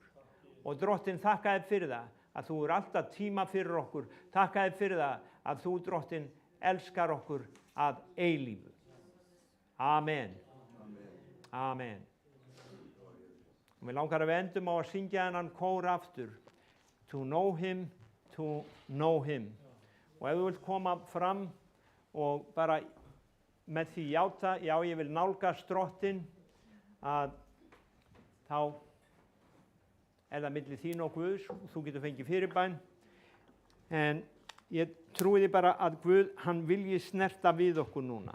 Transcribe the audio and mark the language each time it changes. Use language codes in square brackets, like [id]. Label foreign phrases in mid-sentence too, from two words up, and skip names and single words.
[is] Og Drottinn, þakka þér fyrir það að þú alltaf tíma fyrir okkur. Þakka þér fyrir það að þú, Drottinn, elskar okkur að eilífu. Amen. Amen. Og mér langar að við endum á að syngja þennan kór aftur. [en] To know him, to know him. [is] Og ef þú vilt koma fram og bara með því játa, já, ég vil nálgast Drottinn, að þá það milli þín og Guðs, þú getur fengið fyrirbæn. En ég trúi því bara að Guð, hann vilji snerta við okkur núna.